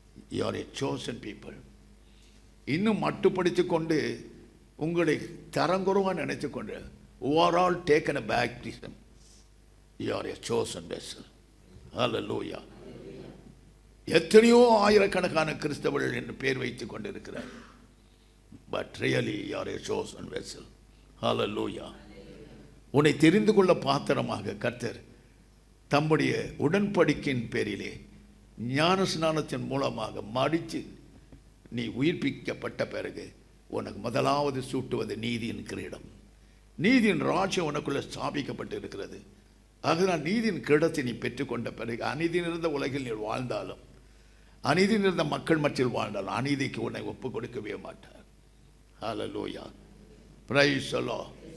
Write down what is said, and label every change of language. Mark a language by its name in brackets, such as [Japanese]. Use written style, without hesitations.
[English] You are a chosen people. [Tamil] இன்னும் மட்டுப்படுத்திக் கொண்டு உங்களை தரங்குறவா நினைத்துக் கொண்டு [English] who are all taken a baptism. You are a chosen vessel. Hallelujah. [Tamil] எத்தனையோ ஆயிரக்கணக்கான கிறிஸ்தவர்கள் என்று பேர் வைத்துக் கொண்டிருக்கிறார். [English] But really you are a chosen vessel. Hallelujah. [Tamil] உன்னை தெரிந்து கொள்ள பாத்திரமாக கர்த்தர் தம்முடைய உடன்படிக்கையின் பேரிலே ஞான ஸ்நானத்தின் மூலமாக மடித்து நீ உயிர்ப்பிக்கப்பட்ட பிறகு உனக்கு முதலாவது சூட்டுவது நீதியின் கிரீடம். நீதியின் ராஜ்யம் உனக்குள்ள ஸ்தாபிக்கப்பட்டு இருக்கிறது. ஆகதான் நீதியின் கிரீடத்தை நீ பெற்றுக்கொண்ட பிறகு அநீதி நிறைந்த உலகில் நீ வாழ்ந்தாலும், அநீதி நிறைந்த மக்கள் மத்தியில் வாழ்ந்தாலும் அநீதிக்கு உன்னை ஒப்பு கொடுக்கவே மாட்டார். ஹல்லேலூயா. [English] Praise the lord.